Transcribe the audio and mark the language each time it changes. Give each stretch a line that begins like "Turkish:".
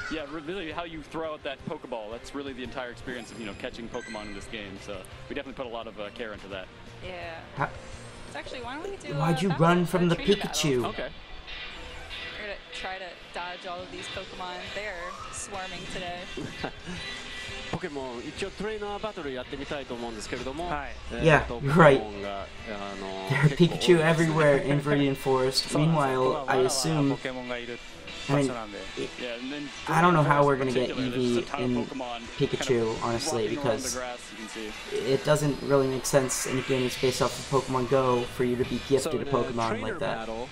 English: Yeah, really how you throw out that Pokeball, that's really the entire experience of, catching Pokemon in this game. So we definitely put a lot of care into that. Yeah. Actually, why don't we do Why'd you run from the Pikachu? Okay. We're gonna try to dodge all of these Pokemon. They're swarming today.
Japanese: ポケモン一応トレーナーバトルやってみたいと思うんですけれども。
English: Yeah, you're right. There are Pikachu everywhere in Viridian Forest. Meanwhile, I assume. I mean, I don't know how we're gonna get Eevee in Pikachu, honestly, because it doesn't really make sense in a game that's based off of Pokemon Go for you to be gifted a Pokemon like that.